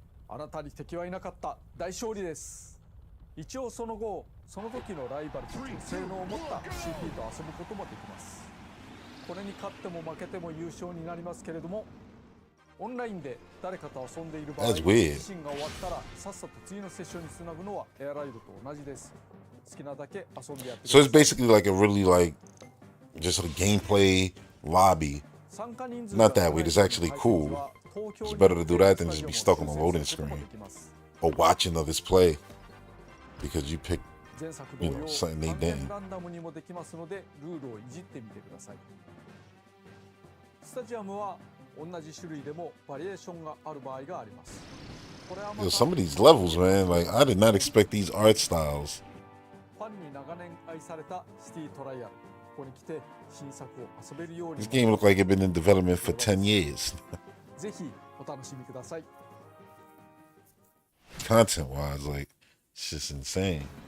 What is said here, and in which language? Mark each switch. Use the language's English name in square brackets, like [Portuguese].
[Japanese] あなたに敵はいなかった。大勝利です。一応その後、その時のライバルたちの性能を持った CP と遊ぶこともできます。これに勝っても負けても優勝になりますけれども、オンラインで誰かと遊んでいる場合、自身が終わったらさっさと次のセッションにつなぐのはエアライドと同じです。好きなだけ遊んでやってください。 [English] So it's basically like a really like just a gameplay lobby. Not that way. It's actually cool. It's better to do that than just be stuck on the loading screen or watching others play because you pick, you know, something they didn't. [Japanese] ランダムにもできますのでルールをいじってみてください。スタジアムは同じ種類でもバリエーションがある場合があります。 [English] Yo, some of these levels, man, like I did not expect these art styles. [Japanese] ファンに長年愛されたシティトライアル。ここに来て新作を遊べるように。 [English] This game looked like it'd been in development for 10 years. [Japanese] ぜひお楽しみください。 [English] Content-wise, like it's just insane.